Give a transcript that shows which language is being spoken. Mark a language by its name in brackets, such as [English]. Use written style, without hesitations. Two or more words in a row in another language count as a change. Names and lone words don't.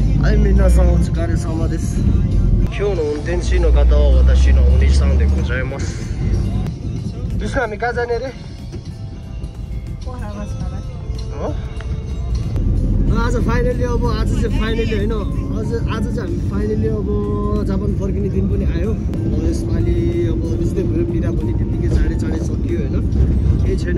[Japanese] 皆さんお疲れ様です。今日の運転手の方は私のお兄さんでございます。 [Nepali] दुसको हामी कहाँ जाने रे? आज फाइनली अब आज चाहिँ फाइनली होइन आज चाहिँ हामी फाइनली अब जापान फर्किने दिन पनि आयो। अब यसपालि अब त्यस्तै भयो, पिरा पनि त्यतिकै चाँडै सकियो होइन, केही छैन।